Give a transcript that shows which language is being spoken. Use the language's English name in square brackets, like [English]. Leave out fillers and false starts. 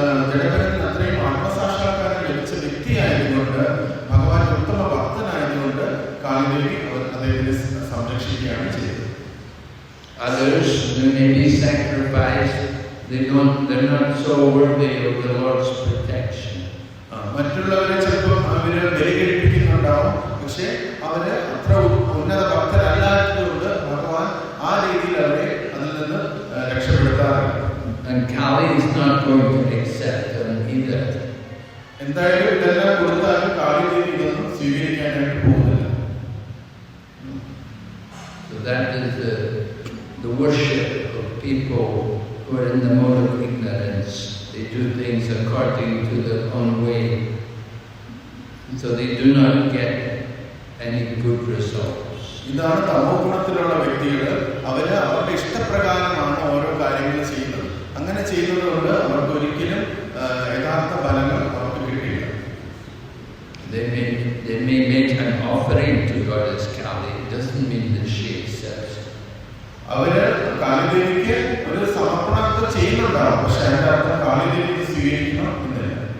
[Malayalam] ജഡഭരതൻ അത്രയും ആത്മസാക്ഷാത്കാരം ലഭിച്ച വ്യക്തിയായതുകൊണ്ട്, ഭഗവാന്റെ ഉത്തമ ഭക്തനായതുകൊണ്ട് കാളിദേവി അദ്ദേഹത്തെ സംരക്ഷിക്കുകയാണ് ചെയ്തത്. [English] Others, they may be sacrificed. They're not so worthy of the Lord's protection. [Malayalam] മറ്റുള്ളവരെ ചിലപ്പോൾ അവര് ബലികഴിപ്പിക്കുന്നുണ്ടാവും, പക്ഷെ അവര് അത്ര ഉന്നത ഭക്തരല്ലാത്തതുകൊണ്ട് ഭഗവാൻ ആ രീതിയിൽ അവരെ അതിൽ നിന്ന് രക്ഷപ്പെടുത്താറില്ല. [English] And Kali is not going to accept them either. [Malayalam] എന്തായാലും ഇതെല്ലാം കൊടുത്താലും കാളിദേവി ഇതൊന്നും സ്വീകരിക്കാനായിട്ട് പോകുന്നില്ല. [English] So that is the worship of people who are in the mode of ignorance. They do things according to their own way. So they do not get any good results. [Malayalam] ഇതാണ് തമോ ഗുണത്തിലുള്ള വ്യക്തികൾ. അവര് അവരുടെ ഇഷ്ടപ്രകാരമാണ് ഓരോ കാര്യങ്ങൾ ചെയ്യുന്നത്. അങ്ങനെ ചെയ്യുന്നതുകൊണ്ട് അവർക്ക് ഒരിക്കലും യഥാർത്ഥ ഫലങ്ങൾ അവർക്ക് കിട്ടില്ല. [English] They may make an offering to Goddess Kali. It doesn't mean that she accepts. [Malayalam] അവര് കാളിദേവിക്ക് ഒരു സമർപ്പണത്തെ ചെയ്യുന്നുണ്ടാവും, പക്ഷെ അതിന്റെ അർത്ഥം കാളിദേവിക്ക് സ്വീകരിക്കണം എന്നില്ല.